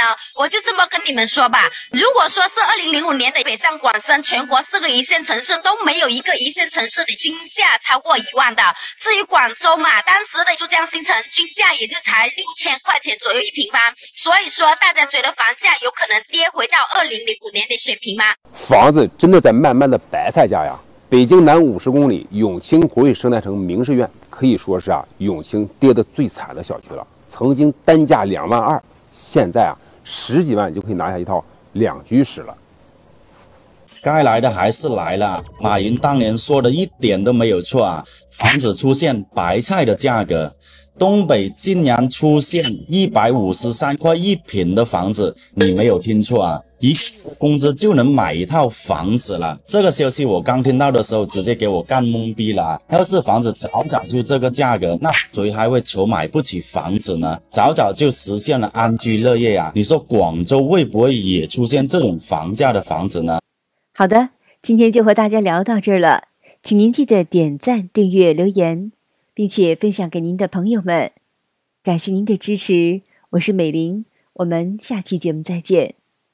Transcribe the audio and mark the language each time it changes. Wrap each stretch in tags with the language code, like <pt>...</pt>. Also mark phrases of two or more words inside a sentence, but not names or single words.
<zh>我就這麼跟你們說吧，如果說是2005年的北上廣深全國4個一線城市都沒有一個一線城市的均價超過1萬的。至於廣州嘛，當時的珠江新城均價也就才6000塊錢左右1平方，所以說大家覺得房價有可能跌回到2005年的水平嗎？房子真的在慢慢的白菜价呀！北京南50公里永清国税生态城明士苑可以說是永清跌得最慘的小区了。曾经单價2万2，现在10 幾萬就可以拿下一套2居室了。該來的還是來了，馬雲當年說的一點都沒有錯啊！房子出現白菜的價格，東北竟然出現153塊1平的房子，你沒有聽錯啊！一個工資就能買一套房子了。這個消息我剛聽到的時候，直接給我幹懵逼了。要是房子早早就這個價格，那誰還會愁買不起房子呢？早早就實現了安居樂業啊！你說廣州會不會也出現這種房價的房子呢？好的，今天就和大家聊到這兒了，請您記得點讚、訂閱、留言，並且分享給您的朋友們。感謝您的支持，我是美玲，我們下期節目再見。</zh>